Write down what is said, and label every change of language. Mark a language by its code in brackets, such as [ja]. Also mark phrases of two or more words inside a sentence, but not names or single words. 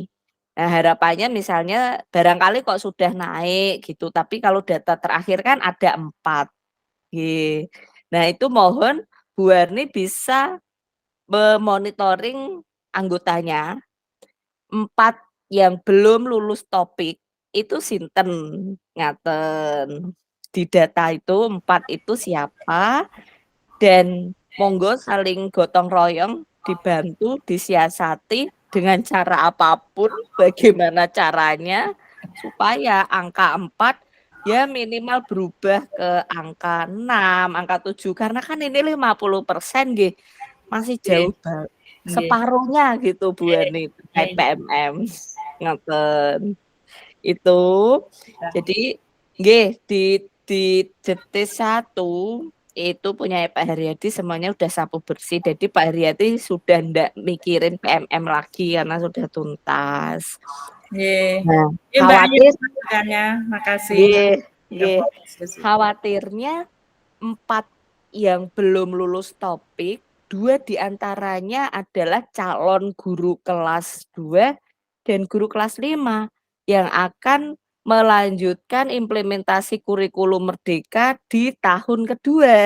[id] Nah, harapannya misalnya barangkali kok sudah naik gitu, tapi kalau data terakhir kan ada 4. Nggih. Nah, itu mohon Bu Warni bisa memonitoring anggotanya, 4 yang belum lulus topik itu [jv] sinten, ngaten. [id] Di data itu 4 itu siapa, dan monggo saling gotong royong, dibantu, disiasati dengan cara apapun, bagaimana caranya, supaya angka 4 ya minimal berubah ke angka 6, angka 7, karena kan ini 50% nggih, masih Nggih, jauh nggih. separuhnya gitu Bu Nggih, Warni terkait nggih. PMM, ngoten. Itu, jadi nggih di JT1 itu punya Pak Haryadi semuanya udah sapu bersih, jadi Pak Haryadi sudah ndak mikirin PMM lagi karena sudah tuntas. Nggih. Nah, Nggih, Mbak Ayu khawatir masukannya, makasih. [jv] nggih nggih, [id] Info diskusi. khawatirnya 4 yang belum lulus topik, 2 diantaranya adalah calon guru kelas 2 dan guru kelas 5 yang akan melanjutkan implementasi kurikulum merdeka di tahun kedua.